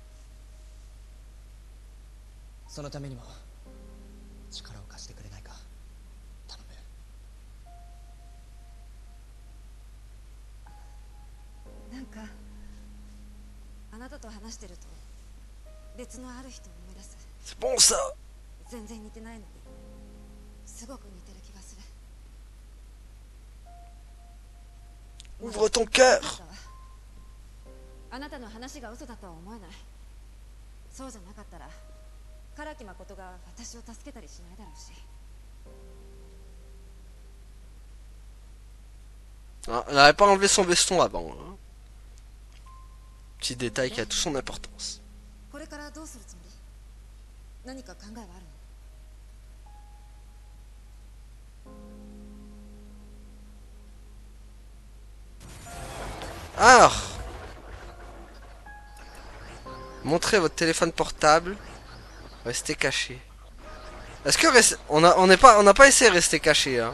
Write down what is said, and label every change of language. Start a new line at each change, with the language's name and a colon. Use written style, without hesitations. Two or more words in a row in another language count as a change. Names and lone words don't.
Japanese: そのためにも力を貸してくれないか。頼む。なんかあなたと話してると別のある人を思い出す。
French: C'est bon ça.
Japanese: 全然似てないのにすごく似てる気がする。
French: Ouvre ton cœur.
Japanese: あなたの話が嘘だとは思えない。そうじゃなかったら唐木誠が私を助けたりしないだろうし。
French: Ah, elle n'avait pas enlevé son veston avant. Hein. Petit détail qui a toute son importance.
Japanese: これからどうするつもり？何か考えはあるの？
French: Alors, montrez votre téléphone portable. Restez caché. Est-ce que on n'a pas essayé de rester caché, hein.